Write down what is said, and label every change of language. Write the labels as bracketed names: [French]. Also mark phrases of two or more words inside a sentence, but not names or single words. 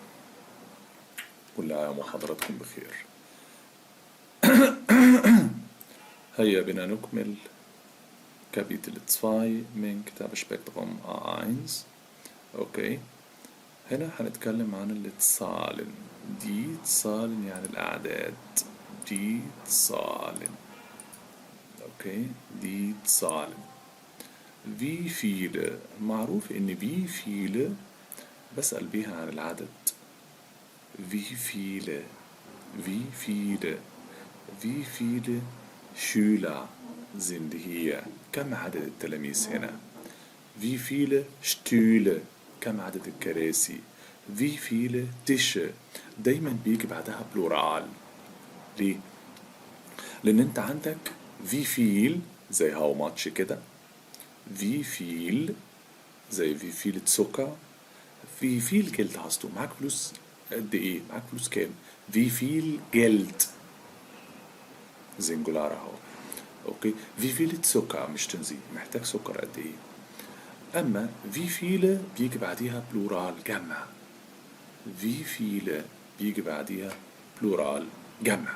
[Arabic] كل عام وحضراتكم بخير. هيا بنا نكمل Kapitel 2 من كتاب Spektrum A1. اوكي، هنا هنتكلم عن الاتسالن. [German] die Zahlen [Arabic] يعني الأعداد. [German] die Zahlen. اوكي، die Zahlen. Wie viele، [Arabic] معروف ان [German] wie viele [Arabic] بسأل بيها عن العدد. [German] Wie viele Wie viele Wie viele Schüler sind hier؟ [Arabic] كم عدد التلاميذ هنا؟ [German] Wie viele Stühle؟ [Arabic] كم عدد الكراسي؟ [German] Wie viele Tische؟ [Arabic] دايما بيجي بعدها بلورال. ليه؟ لأن أنت عندك [German] wie viel [Arabic] زي [English] how much [Arabic] كده، [German] wie viel زي wie viel Zucker، wie viel Geld hast du؟ [Arabic] معاك فلوس قد إيه؟ معاك فلوس كام؟ [German] wie viel Geld [Arabic] سنجولار اهو. اوكي، [German] wie viel [Arabic] سكر مش تنزيل، محتاج سكر قد ايه. اما [German] wie viel [Arabic] بيجي بعديها بلورال جمع. [German] wie viel [Arabic] بيجي بعديها بلورال جمع.